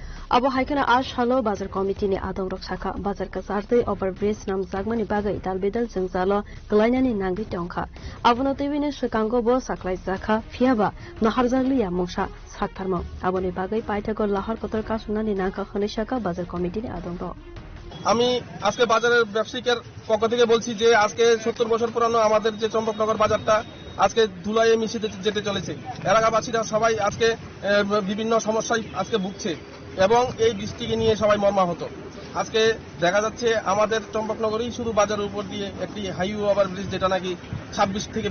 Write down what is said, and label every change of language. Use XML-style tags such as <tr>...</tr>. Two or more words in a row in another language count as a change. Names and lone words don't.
<trp>abo haikana a shalo bazar committee ni adong rok saka bazar ka sartei overbridge nam jagmani bagai dalbedal jengzalo glainani nangbi tongkha abono tebine sekango bo saklai jakha phiaba naharjarliya mungsa saktarmo aboni bagai paithago lahar kotor kasunani nangka khone saka bazar committee ni adong rok</trp> <bn>আমি আজকে বাজারের ব্যবসায়ীদের পক্ষ থেকে বলছি যে আজকে 70 বছর পুরানো আমাদের যে চম্পকনগর বাজারটা আজকে ধুলাইয়ে মিশে যেতে চলেছে এলাকাবাসীরা সবাই আজকে বিভিন্ন সমস্যায় আজকে ভুগছে এবং এই বৃষ্টিকে নিয়ে সবাই মর্মাহত আজকে দেখা যাচ্ছে আমাদের চম্পকনগরেই শুধু বাজারের উপর দিয়ে একটি</bn> <en>highway overbridge</en> <bn>যেটা নাকি 26 থেকে</bn>